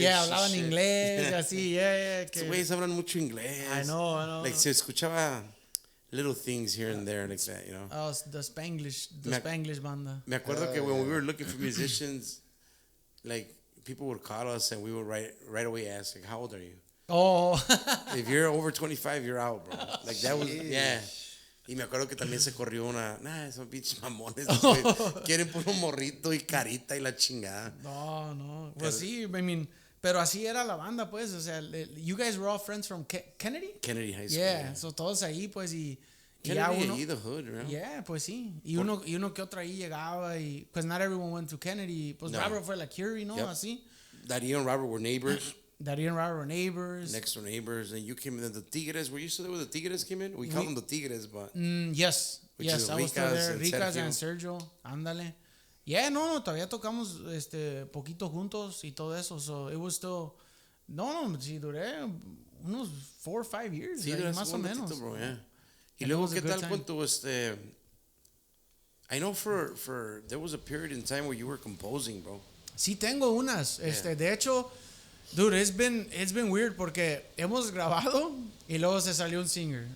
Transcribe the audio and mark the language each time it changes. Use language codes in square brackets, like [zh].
[en] Yeah, [es] hablaban inglés, así, Estos güeyes hablan mucho inglés. [en] I know. Like, [es] se escuchaba [en] little things here and there like that, you know? Oh, the Spanglish banda. Me acuerdo que when we were looking for musicians, like, people would call us and we would right away ask, like, how old are you? Oh. If you're over 25, you're out, bro. Like, that was, yeah. [es] Y me acuerdo que también se corrió son pinches mamones. Quieren puro morrito y carita y la chingada. No. Pues sí, [en] I mean, [es] pero así era la banda, pues. O sea, [en] you guys were all friends from Kennedy? Kennedy High School. Yeah, so [es] todos ahí, pues, y [en] Kennedy [es] ahí, [en] the hood, right? [es] Yeah, pues sí. Y uno que otro ahí llegaba y, pues, not everyone went to Kennedy. Pues no. Robert fue la Curie, ¿no? [en] Yep. [es] Así. [en] Darío and Robert were neighbors. Darío and Robert were neighbors. Next door neighbors. And you came in, the Tigres. Were you still there when the Tigres came in? We call them the Tigres, but... Yes. Yes, I was still there. Ricas and Sergio. [es] Ándale. [en] Yeah, [es] no, todavía tocamos poquito juntos y todo eso. [en] So it was still... [es] No, sí, duré unos [en] 4 or 5 years. [es] Sí, más o menos. [en] Bro, yeah. [es] Y luego, ¿qué tal con tu, [en] I know for there was a period in time where you were composing, bro. [es] Sí, tengo unas. De hecho, [en] dude, it's been weird [es] porque hemos grabado y luego se salió un [en] singer.